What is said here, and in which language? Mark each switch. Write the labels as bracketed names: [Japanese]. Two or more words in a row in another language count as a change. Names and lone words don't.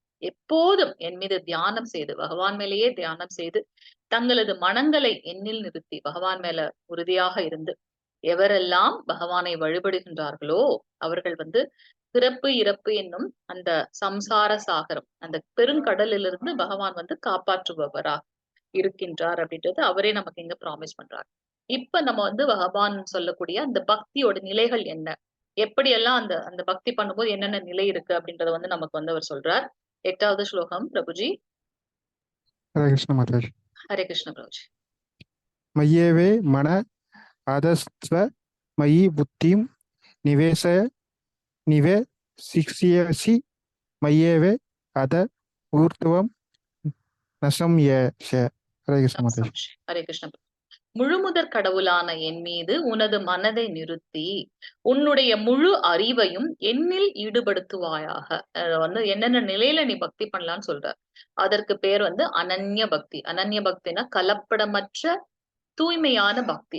[Tamil] எப்போதும் என் மீது தியானம் செய்து பகவான் மேலேயே தியானம் செய்து தங்களது மனங்களை எண்ணில் நிறுத்தி பகவான் மேல உறுதியாக இருந்து எவரெல்லாம் பகவானை வழிபடுகின்றார்களோ அவர்கள் வந்து பிறப்பு இறப்பு என்னும் அந்த சம்சார சாகரம் அந்த பெருங்கடலிலிருந்து பகவான் வந்து காப்பாற்றுபவரா இருக்கின்றார் அப்படின்றது அவரே நமக்கு இங்க ப்ராமிஸ் பண்றார். இப்ப நம்ம வந்து பகவான் சொல்லக்கூடிய அந்த பக்தியோட நிலைகள் என்ன, எப்படியெல்லாம் அந்த அந்த பக்தி பண்ணும்போது என்னென்ன நிலை இருக்கு அப்படின்றத வந்து நமக்கு வந்து அவர் சொல்றார். 8வது ஸ்லோகம் பிரபுஜி. [Hindi] हरे कृष्ण माता जी। [Tamil] ஹரே கிருஷ்ண பிரபுஜி. [Sanskrit] मय्येवे मन आदस्त्व मयि बुद्धिं निवेशय निवेशिष्यसि मय्येवे अद ऊर्ध्वं न संशय। [Hindi] हरे कृष्ण माता जी। [Tamil] ஹரே கிருஷ்ண. முழுமுதற் கடவுளான என் மீது உனது மனதை நிறுத்தி உன்னுடைய முழு அறிவையும் என்னில் ஈடுபடுத்துவாயாக. வந்து என்னென்ன நிலையில நீ பக்தி பண்ணலாம்னு சொல்ற. அதற்கு பேர் வந்து அனன்ய பக்தி. அனன்ய பக்தினா கலப்படமற்ற தூய்மையான பக்தி.